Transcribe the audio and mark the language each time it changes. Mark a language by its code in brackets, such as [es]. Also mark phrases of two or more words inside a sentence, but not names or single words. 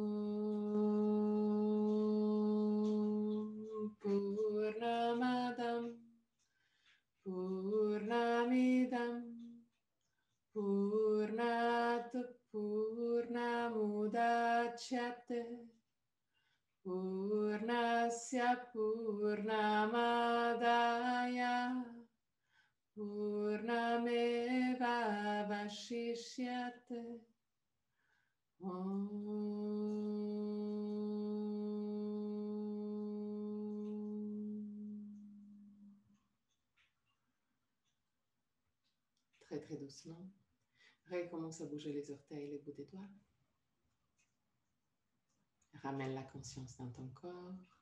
[sa] पूर्णमदं पूर्णमिदं पूर्णात् पूर्णमुदच्यते पूर्णस्य पूर्णमादाय पूर्णमेव वशिष्यते [fr] Très très doucement. Recommence à bouger les orteils et les bouts des doigts. Ramène la conscience dans ton corps.